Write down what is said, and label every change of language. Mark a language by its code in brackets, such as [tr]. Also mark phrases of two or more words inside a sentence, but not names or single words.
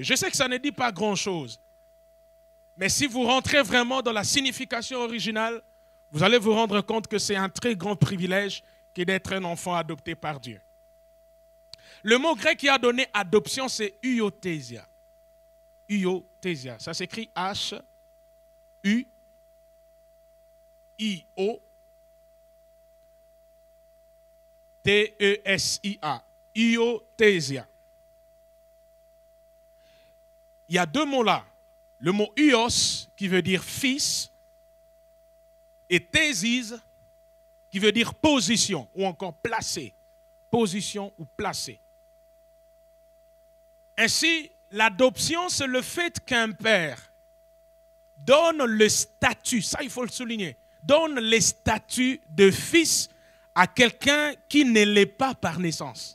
[fr] Je sais que ça ne dit pas grand-chose, mais si vous rentrez vraiment dans la signification originale, vous allez vous rendre compte que c'est un très grand privilège que d'être un enfant adopté par Dieu. Le mot grec qui a donné adoption, c'est huiothesia. Huiothesia. Ça s'écrit H-U-I-O-T-E-S-I-A. Huiothesia. Il y a 2 mots là. Le mot huios, qui veut dire fils, et thésis, qui veut dire position, ou encore placé. Position ou placé. Ainsi, l'adoption, c'est le fait qu'un père donne le statut, ça il faut le souligner, donne le statut de fils à quelqu'un qui ne l'est pas par naissance.